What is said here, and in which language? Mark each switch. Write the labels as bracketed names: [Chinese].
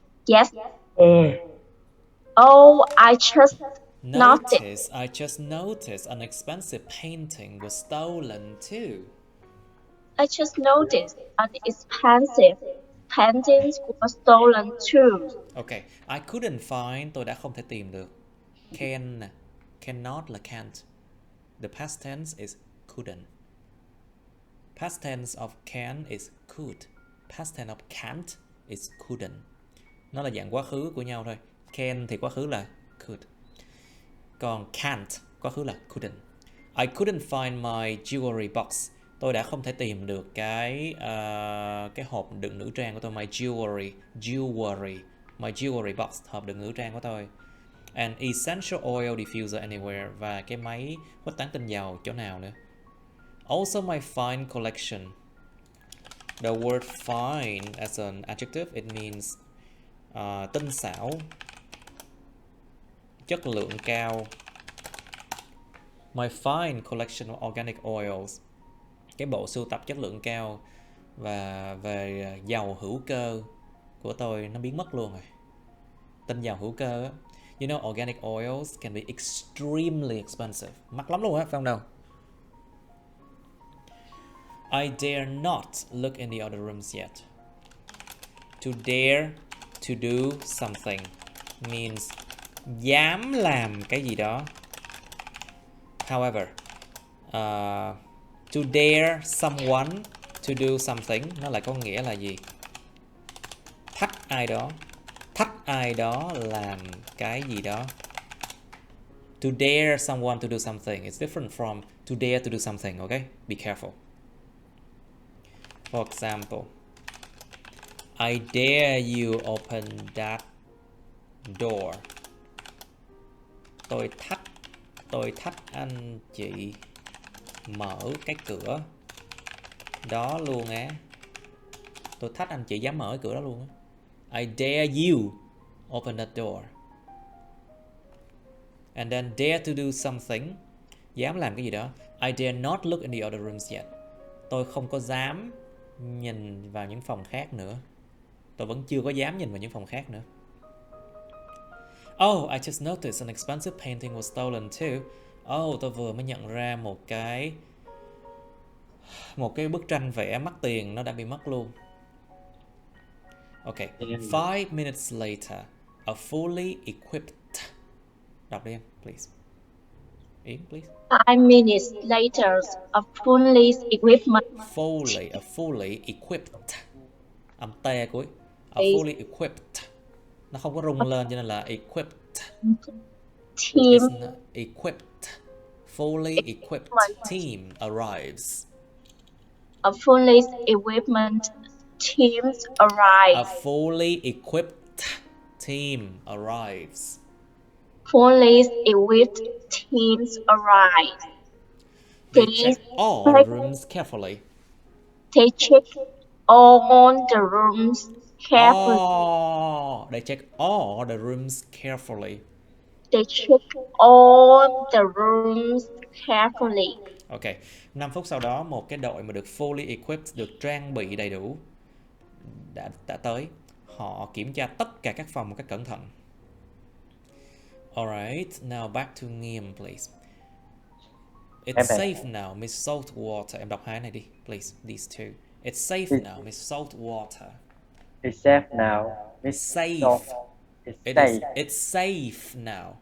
[English] Yes. Oh, I just noticed. I just noticed an expensive painting was stolen too. I just noticed an expensive painting was stolen too. Okay, I couldn't find, [Vietnamese] tôi đã không thể tìm được. [English] Can, cannot là can't. The past tense is couldn't. Past tense of can is could. Past tense of can't is couldn't. [Vietnamese] Nó là dạng quá khứ của nhau thôi. Can thì quá khứ là could. Còn can't, quá khứ là couldn't. [English] I couldn't find my jewelry box. [Vietnamese] Tôi đã không thể tìm được cái hộp đựng nữ trang của tôi. [English] My jewelry. My jewelry box, [Vietnamese] hộp đựng nữ trang của tôi. [English] An essential oil diffuser anywhere. [Vietnamese] Và cái máy khuếch tán tinh dầu chỗ nào nữa. [English] Also my fine collection. The word fine as an adjective, it means [Vietnamese] tinh xảo, chất lượng cao. [English] My fine collection of organic oils. [Vietnamese] Cái bộ sưu tập chất lượng cao và về dầu hữu cơ của tôi nó biến mất luôn rồi. Tinh dầu hữu cơ á. [English] You know, organic oils can be extremely expensive. [Vietnamese] Mắc lắm luôn á, phải không đâu? [English] I dare not look in the other rooms yet. To dare to do something means [Vietnamese] dám làm cái gì đó. [English] However, to dare someone to do something [Vietnamese] nó lại có nghĩa là gì? Thách ai đó. Thách ai đó làm cái gì đó. [English] To dare someone to do something is different from to dare to do something, okay? Be careful. For example, I dare you open that door. [Vietnamese] Tôi thách anh chị mở cái cửa đó luôn á. Tôi thách anh chị dám mở cái cửa đó luôn á. [English] I dare you open that door. And then dare to do something, [Vietnamese] dám làm cái gì đó. [English] I dare not look in the other rooms yet. [Vietnamese] Tôi không có dám nhìn vào những phòng khác nữa. Tôi vẫn chưa có dám nhìn vào những phòng khác nữa. [English] Oh, I just noticed an expensive painting was stolen too. [Vietnamese] Oh, tôi vừa mới nhận ra một cái bức tranh vẽ mắc tiền nó đã bị mất luôn. [English] Okay, 5 minutes later, a fully equipped. [Vietnamese] Đọc đi em, please. Yến, please. [English] 5 minutes later, a fully equipment. A fully equipped. [Vietnamese] Âm tê cuối. [English] A fully equipped. [Vietnamese] Nó không có rung lên cho nên là equipped. [English] Team. It's not equipped. Fully equipped team arrives. A fully equipment team arrives. A fully equipped team arrives. Fully equipped teams arrive. They check all the rooms carefully. They check all the rooms carefully. Oh, they check all the rooms carefully. They check all the rooms carefully. [Vietnamese] Ok, 5 phút sau đó một cái đội mà được [English] fully equipped, [Vietnamese] được trang bị đầy đủ đã tới. Họ kiểm tra tất cả các phòng một cách cẩn thận. [English] Alright, now back to Nghiêm, please. It's safe now, Miss Saltwater. [Vietnamese] Em đọc hai này đi, [English] please. These two. It's safe now, Miss Saltwater. It's safe now, Miss Safe. It's It safe. is. It's safe now.